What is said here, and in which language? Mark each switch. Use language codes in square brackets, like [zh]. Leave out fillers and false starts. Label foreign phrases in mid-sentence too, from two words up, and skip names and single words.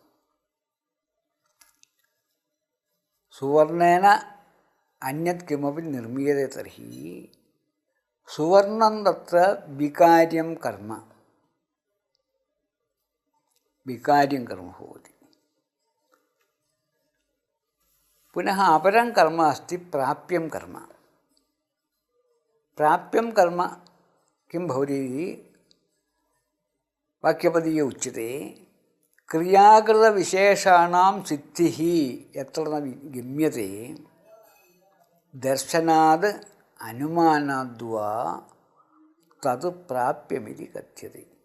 [sa] सुवर्णेन अन्यत् किमपि निर्मीयते तर्हि सुवर्णं तत्र विकार्यं कर्म भवति. पुनः अपरं कर्म अस्ति प्राप्यं कर्म. പ്രാപ്യം കർമ്മ കിം ഭവതി വാക്യപദീയ ഉച്യത്തെ ക്രിയാകൃതവിശേഷാണാം സിദ്ധിഃ യത്ര ന ഗമ്യത്തെ ദർശനാത് അനുമാനാദ്വാ തത് പ്രാപ്യമിതി കഥ്യത്തെ.